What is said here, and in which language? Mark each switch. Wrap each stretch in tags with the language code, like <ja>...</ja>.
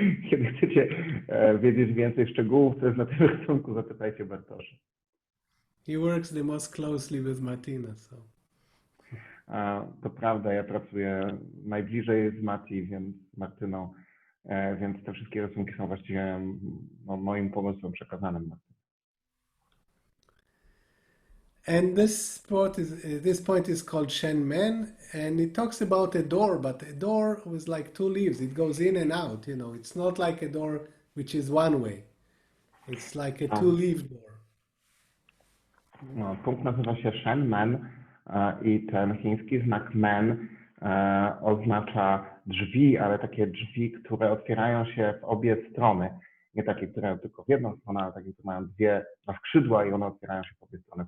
<pl>Kiedy chcecie wiedzieć więcej szczegółów, co jest na tym rysunku, zapytajcie Bartosza.</pl> <en>He works the most closely with Martina, so.</en> <pl>To prawda, ja pracuję najbliżej z Martyną, więc te wszystkie rysunki są właściwie moim pomysłem przekazanym.</pl> <en>And this point is called Shen Men, and it talks about a door, but a door with like two leaves. It goes in and out, you know. It's not like a door which is one way. It's like a two-leaf door.</en> <pl>No, punkt nazywa się Shen Men i ten chiński znak Men oznacza drzwi, ale takie drzwi, które otwierają się w obie strony. Nie takie, które tylko w jedną stronę, ale takie, które mają dwa skrzydła i one otwierają się w obie strony.</pl>